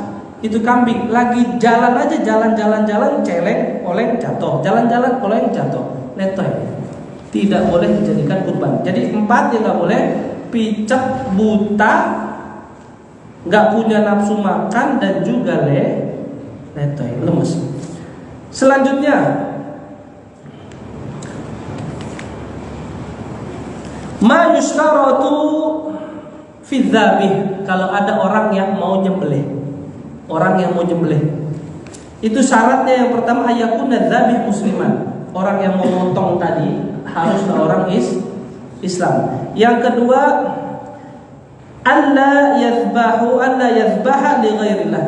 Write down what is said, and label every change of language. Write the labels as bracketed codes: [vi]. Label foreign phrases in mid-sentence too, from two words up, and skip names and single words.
[id] Itu kambing lagi jalan aja, jalan celeng, oleng, jatuh, jalan-jalan, oleng, jatuh, letoy. Tidak boleh dijadikan kurban. Jadi 4 yang nggak boleh: picek, buta, nggak punya nafsu makan, dan juga letoy, lemes. [ar] Selanjutnya ma yustaratu fi dzabih, [id] kalau ada orang yang mau nyembelih. Orang yang mau nyembelih itu syaratnya yang pertama [ar] ayakuna dzabih musliman. [id] Orang yang mau motong tadi haruslah orang Islam. Yang kedua [ar] alla yadzbaha li ghairillah.